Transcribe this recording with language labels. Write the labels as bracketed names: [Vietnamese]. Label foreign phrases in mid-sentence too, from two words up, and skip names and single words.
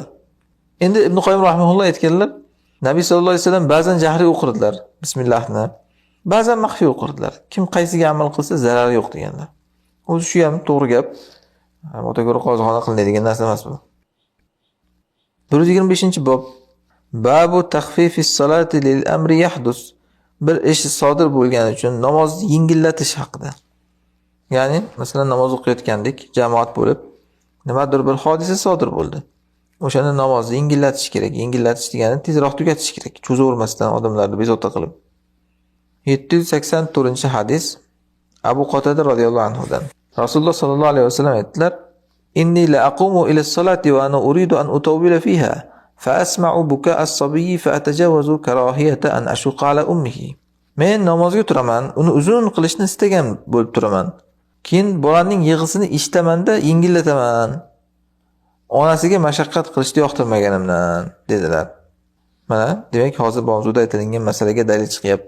[Uzbek] Endi Ibn Qoyyim rahimahulloh aytganlar, Nabiy [Arabic] صلى الله عليه وسلم [Uzbek] ba'zan jahriy o'qirdilar bismillahni, ba'zan maxfiy o'qirdilar. Kim qaysiga amal qilsa zarari yo'q deganlar. O'zi shu ham to'g'ri gap. Ota ko'ra qozixona qilinadigan narsa emas bu. 125-bob. [Arabic] باب تخفيف الصلاة للأمر يحدث. [Uzbek] Bir ish sodir bo'lgani uchun namozni yengillatish haqida. Ya'ni, masalan, namoz o'qiyotgandik, jamoat bo'lib, nimadir bir hodisa sodir bo'ldi. O'shani namozni yengillatish kerak. Yengillatish degani tezroq tugatish kerak, cho'zavermasdan odamlarni bezovta qilib. 784-hadis Abu Qotada [Arabic] رضي الله عنه. [Uzbek] Rasululloh [Arabic] صلى الله عليه وسلم [Uzbek] aytdilar: [Arabic] "إني لأقوم إلى الصلاة وأنا أريد أن أطول فيها فأسمع بكاء الصبي فأتجوز كراهية أن أشق على أمه." [Uzbek] Men namozga turaman, uni uzun qilishni istagan bo'lib turaman. Keyin bolaning yig'isini eshitaman-da yengillataman. Onasiga mashaqqat qilishni yoqtirmaganimdan dedilar. Mana, demak, hozir mavzuda aytilgan masalaga dalil chiqyapti.